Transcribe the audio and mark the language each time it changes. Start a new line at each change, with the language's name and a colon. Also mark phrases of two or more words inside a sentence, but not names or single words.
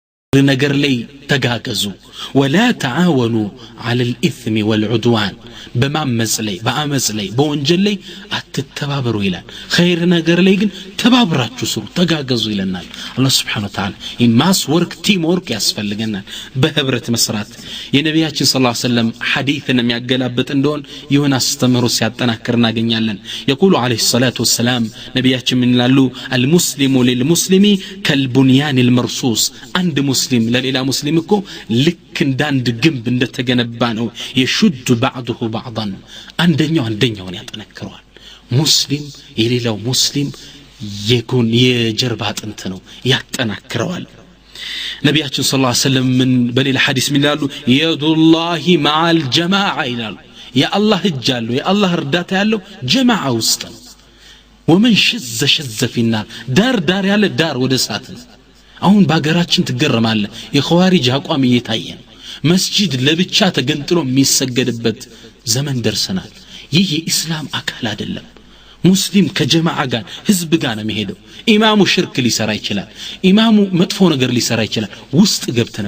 Amharic: ነገር ላይ ተጋገዙ
Arabic: ولا تعاونوا على الاثم والعدوان
Amharic: በማመጽ ላይ በአመጽ ላይ በወንጀል ላይ አትተባበሩ ይላል ኸይር ነገር ላይ ግን ተባብራችሁ ስሩ ተጋገዙ ይለናል አላህ
Arabic: سبحانه وتعالى
Amharic: ኢማስ ወርክ
English: team work
Amharic: ያስፈልገናል በህብረት መስራት የነቢያችን
Arabic: صلى الله عليه وسلم
Amharic: ሐዲስን የሚያገላብጥ እንደሆነ ይሁን አስተምሮ ሲያጠናክር እናገኛለን
Arabic: يقول عليه الصلاه والسلام
Amharic: ነቢያችን ምን ይላሉ المسلم
Arabic: للمسلم كالبنيان المرصوص
Amharic: አንድ ሙስሊም ለሌላ ሙስሊም እኮ ልክ እንዳንድ ግንብ እንደተገነባ ነው የሹድ
Arabic: بعضه بعضا
Amharic: አንደኛውን ያጠነክረዋል ሙስሊም የሌላው ሙስሊም የጎን የጀርባ አጥንት ነው ያጠናክረዋል ነቢያችን
Arabic: صلى الله عليه وسلم
Amharic: ምን በሌላ ሐዲስ ምን ይላሉ
Arabic: يد الله مع الجماعة
Amharic: ይላሉ የአላህ እጅ አለው የአላህ እርዳታ ያለው ጀማዓ ውስጥ ነው
Arabic: ومن شذ في النار
Amharic: ዳር ያለ ዳር ወደ እሳት ነው አሁን ባገራችን ትገረማለ የኸዋሪጅ አቋም እየታየ ነው መስጂድ ለብቻ ተገንጥሎ የሚሰገድበት ዘመን ደርሰናል ይህ የኢስላም አካል አይደለም ሙስሊም ከጀማዓ ጋር ህዝብ ጋር ነው የሚሄደው ኢማሙ ሽርክ ሊሰራ ይችላል ኢማሙ መጥፎ ነገር ሊሰራ ይችላል ውስጥ ገብተን